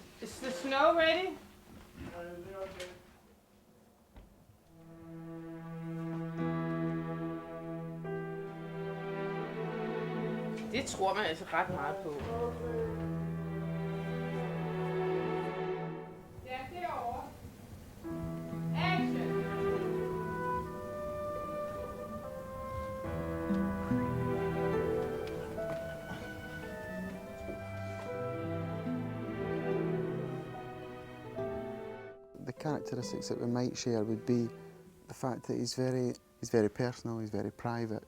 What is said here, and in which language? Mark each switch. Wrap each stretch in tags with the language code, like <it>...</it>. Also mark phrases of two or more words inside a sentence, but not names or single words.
<en>Is the snow ready?</en> <da>Det tror man altså ret meget på. Ja, derovre.</da> <en>Action! The characteristics that we might share would be the fact that he's very personal, he's very private.</en>